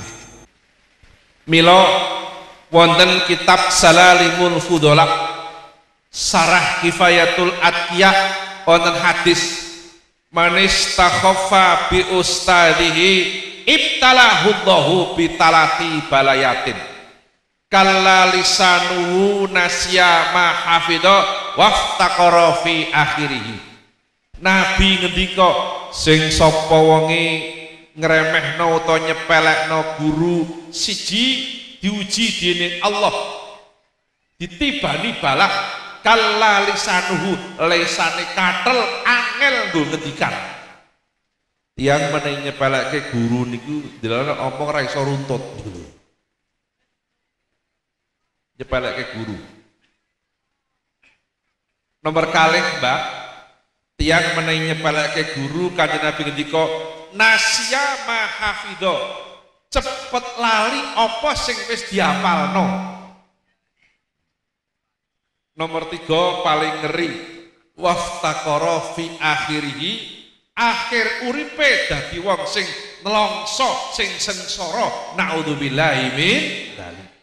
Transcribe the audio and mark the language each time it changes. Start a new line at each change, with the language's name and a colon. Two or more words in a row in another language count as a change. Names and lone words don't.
Javanese: Mila wonten kitab
Arabic: Salalimul Fudhala Sarah Kifayatul Atqiya
Javanese: wonten hadis
Arabic: من استخف بأستاذه ابتلاه الله بثلاث بليات كل لسانه نسي ما حفظ وافتقر في آخره.
Javanese: Nabi ngendika sing sapa wonge ngremehno utawa nyepelekno guru siji diuji dening Allah ditibani balak
Arabic: كلّ لسانه
Javanese: lesane kathel angel nggo ngendikan. Yang meneh nyepelekke guru niku delok omong ra iso runtut. Nyepelekke guru. Nomor kalih Mbak, tiang meneh nyepelekke guru Kanjeng Nabi ngendika
Arabic: نسي ما حفظ,
Javanese: cepet lali apa sing wis diapalno. Nomor 3 paling ngeri
Arabic: وافتقر في آخره,
Javanese: akhir uripe dadi wong sing nelongso sing sengsara,
Arabic: نعوذ بالله من ذلك.